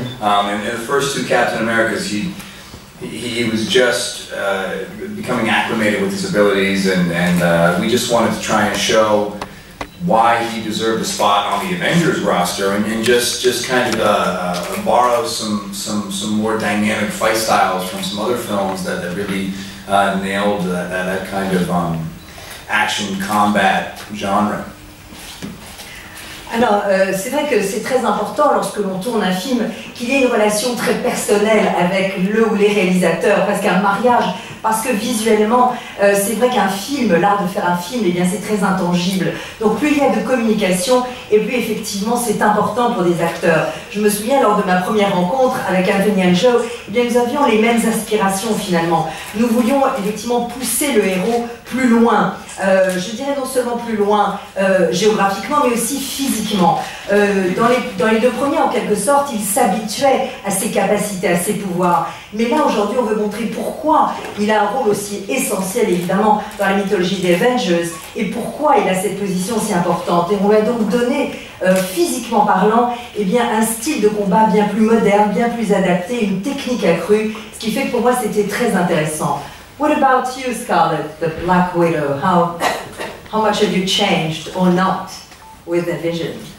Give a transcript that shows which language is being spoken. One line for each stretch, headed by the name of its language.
English: And in the first two Captain Americas, he was just becoming acclimated with his abilities, and we just wanted to try and show why he deserved a spot on the Avengers roster, and just kind of borrow some more dynamic fight styles from some other films that really nailed that kind of action combat genre.
French: Alors, c'est vrai que c'est très important lorsque l'on tourne un film qu'il y ait une relation très personnelle avec le ou les réalisateurs, presque un mariage, parce que visuellement, c'est vrai qu'un film, l'art de faire un film, eh bien c'est très intangible. Donc plus il y a de communication, et plus effectivement c'est important pour des acteurs. Je me souviens lors de ma première rencontre avec Anthony and Joe, eh bien nous avions les mêmes aspirations finalement. Nous voulions effectivement pousser le héros plus loin. Je dirais non seulement plus loin géographiquement, mais aussi physiquement. Dans les deux premiers, en quelque sorte, il s'habituait à ses capacités, à ses pouvoirs. Mais là, aujourd'hui, on veut montrer pourquoi il a un rôle aussi essentiel, évidemment, dans la mythologie des Avengers, et pourquoi il a cette position si importante. Et on lui a donc donné, physiquement parlant, eh bien, un style de combat bien plus moderne, bien plus adapté, une technique accrue, ce qui fait que pour moi, c'était très intéressant.
English: What about you, Scarlett, the Black Widow? How much have you changed or not with the vision?